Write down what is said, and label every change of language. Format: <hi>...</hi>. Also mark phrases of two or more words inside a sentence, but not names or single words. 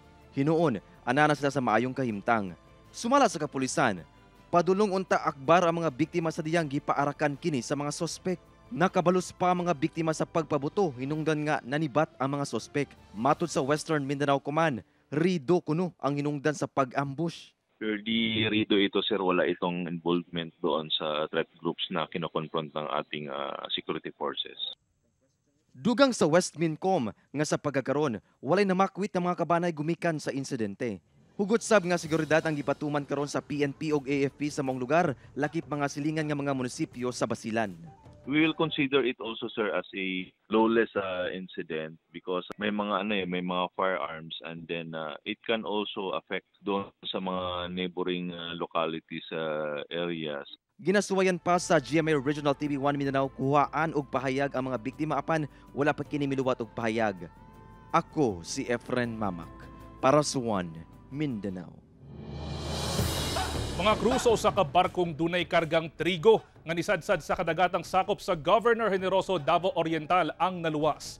<ceb>Hinuon, ana na sila sa maayong kahimtang. Sumala sa kapulisan, padulong unta Akbar ang mga biktima sa diyang gipaarakan kini sa mga sospek. Nakabalos pa mga biktima sa pagpabuto, hinungdan nga nanibat ang mga sospek. Matod sa Western Mindanao Command, rido kuno ang hinungdan sa pag-ambush.</ceb> <tl>Purely rido ito, sir, wala itong involvement doon sa</tl> <en>threat groups</en> <tl>na kinokonfront ng ating</tl> <en>security forces.</en> <ceb>Dugang sa West Mincom nga sa pagkakaroon, walay namakwit ng mga kabanay gumikan sa insidente. Hugot sab nga seguridad ang gipatuman karon sa PNP ug AFP sa mong lugar, lakip mga silingan nga mga munisipyo sa Basilan.</ceb> <en>We will consider it also, sir, as a lawless incident because</en> <tl>may mga may mga</tl> <en>firearms, and then it can also affect</en> <tl>doon sa mga</tl> <en>neighboring localities areas.</en> <ceb>Ginasuwayan pa sa GMA Regional TV 1 Mindanao kuhaan og pahayag ang mga biktima apan wala pa kini miluwat og pahayag. Ako si Efren Mamak para sa 1 Mindanao. Mga crew sa usa ka barkong dunay kargang trigo nga nisadsad sa kadagatang sakop sa Governor Generoso Davao Oriental ang naluwas.</ceb>